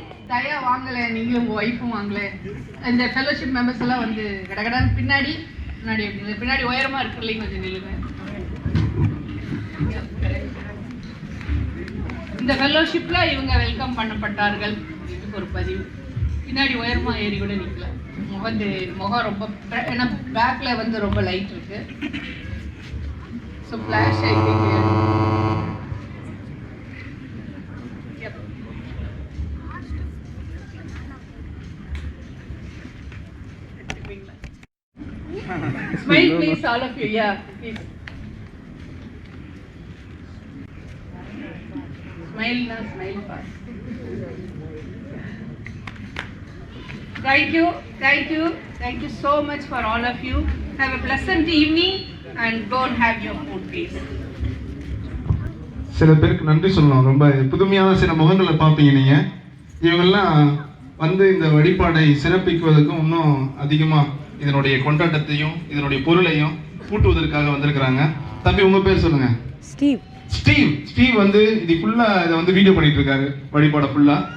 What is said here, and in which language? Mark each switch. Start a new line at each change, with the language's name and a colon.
Tamil: தயா வாங்கலை, நீங்களும் உங்கள் ஒய்ஃபும் வாங்கலை. இந்த ஃபெலோஷிப் மெம்பர்ஸ் எல்லாம் வந்து கடகடான்னு பின்னாடி பின்னாடி உயரமாக இருக்கிறலையும் கொஞ்சம் நில்லுங்க. இந்த ஃபெலோஷிப்பில் இவங்க வெல்கம் பண்ணப்பட்டார்கள். இதுக்கு ஒரு பதிவு. பின்னாடி உயரமாக ஏறி கூட நிற்கல. முகம் ரொம்ப, ஏன்னா பேக்கில் வந்து ரொம்ப லைட் இருக்கு.
English: so flash
Tamil: ஆகிட்டு
English: smile please, all of you. Yeah, please smile now, smile fast. Thank you so much for all of you. Have a pleasant evening and go and have your food, please.
Tamil: சில பேருக்கு நன்றி சொல்லணும். ரொம்ப புதுமையான சில முகங்களை பார்ப்பீங்க நீங்க. இவங்கெல்லாம் வந்து இந்த வழிபாடை சிறப்பிக்குவதற்கும் இன்னும் அதிகமா இதனுடைய கொண்டாட்டத்தையும் இதனுடைய பொருளையும் கூட்டுவதற்காக வந்திருக்கிறாங்க. தம்பி உங்க பேர் சொல்லுங்க. ஸ்டீவ் வந்து இது ஃபுல்லா இதை வந்து வீடியோ பண்ணிட்டு இருக்காரு, வழிபாட ஃபுல்லா.